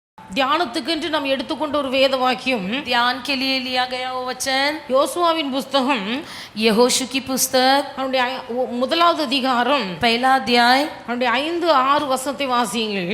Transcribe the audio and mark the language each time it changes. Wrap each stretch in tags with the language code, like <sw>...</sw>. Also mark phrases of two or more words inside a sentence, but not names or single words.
<ta>தியானத்துக்கென்று நாம் எடுத்துக்கொண்ட ஒரு வேத வாக்கியம்,</ta> <hi>ध्यान के लिए लिया गया वो वचन</hi> <ta>யோசுவாவின் புஸ்தகம்</ta> <hi>यहोशू की पुस्तक</hi> <ta>அவனுடைய முதலாவது அதிகாரம்</ta> <hi>पहला अध्याय</hi> <ta>அவனுடைய 5-6 வசனத்தை வாசியுங்கள்.</ta>